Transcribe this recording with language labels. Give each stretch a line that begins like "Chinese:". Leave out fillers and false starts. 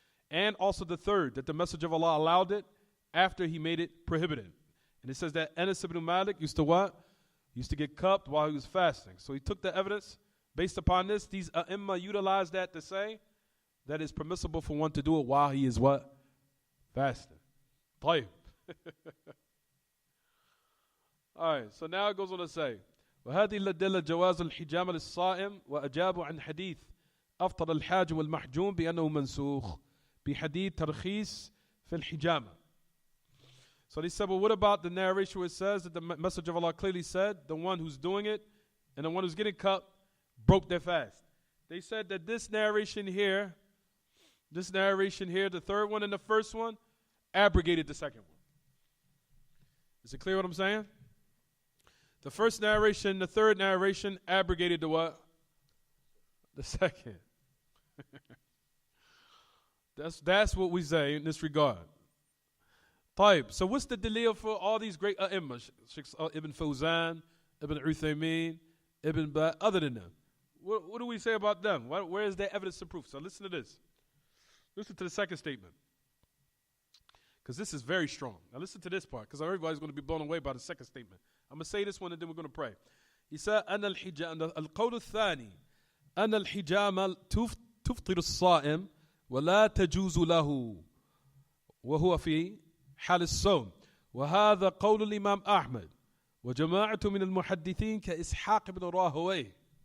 English: And also the third, that the Messenger of Allah allowed it after he made it prohibited. And it says that Anas ibn Malik used to what? He used to get cupped while he was fasting. So he took the evidence. Based upon this, these A'imma utilized that to say that it's permissible for one to do it while he is what? Fasting.
Arabic: طيب.
English: Alright, so now it goes on to say,
Arabic: وهذه الأدلة جواز الحجامة للصائم وأجابوا عن حديث أفطر الحاج والمحجوم بأنه منسوخ بحديث ترخيص في الحجامة.
English: So they said, well, what about the narration where it says that the Messenger of Allah clearly said the one who's doing it and the one who's getting cupped broke their fast? They said that this narration here, the third one and the first one, abrogated the second one. Is it clear what I'm saying? The first narration, the third narration abrogated the what? The second. That's what we say in this regard.
Arabic: طيب.
English: So what's the delil for all these great A'imma? Sheikh Ibn Fawzan, Ibn Uthaymeen, Ibn Ba, other than them. What do we say about them? Where is their evidence and proof? So listen to this. Listen to the second statement. Because this is very strong. Now listen to this part, because everybody's going to be blown away by the second statement. I'm going to say this one and then we're going to pray. He said,
Arabic: أن الحجامة القول الثاني أن الحجامة تفطر الصائم ولا تجوز له وهو في حال الصوم وهذا قول الإمام أحمد وجماعة من المحدثين كإسحاق بن راهويه